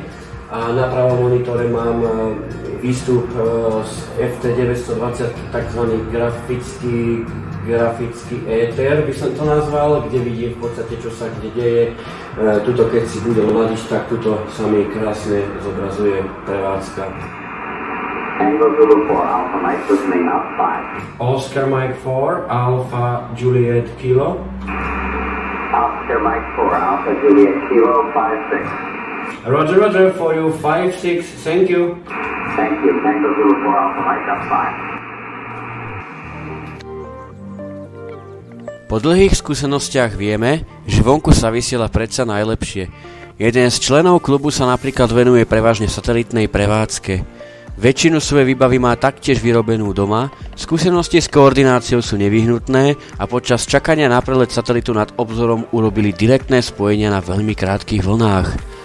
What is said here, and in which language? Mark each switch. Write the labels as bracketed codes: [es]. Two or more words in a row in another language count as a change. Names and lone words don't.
[sk] A na pravom monitore mám výstup z FT920, tzv. grafický éter, by som to nazval, kde vidím v podstate, čo sa kde deje. Tuto, keď si budem hľadiť, tak tuto sa mi krásne zobrazuje prevádzka. [en] Oscar Mike 4, Alpha Juliet Kilo. Oscar Mike 4, Alpha Juliet Kilo 56. Roger, for you, 5-6, thank you. Thank you, Tango Zulu 4 Alpha Mike, that's fine. [sk] Po dlhých skúsenostiach vieme, že vonku sa vysiela predsa najlepšie. Jeden z členov klubu sa napríklad venuje prevažne satelitnej prevádzke. Väčšinu svojej výbavy má taktiež vyrobenú doma, skúsenosti s koordináciou sú nevyhnutné a počas čakania na prelet satelitu nad obzorom urobili direktné spojenia na veľmi krátkych vlnách.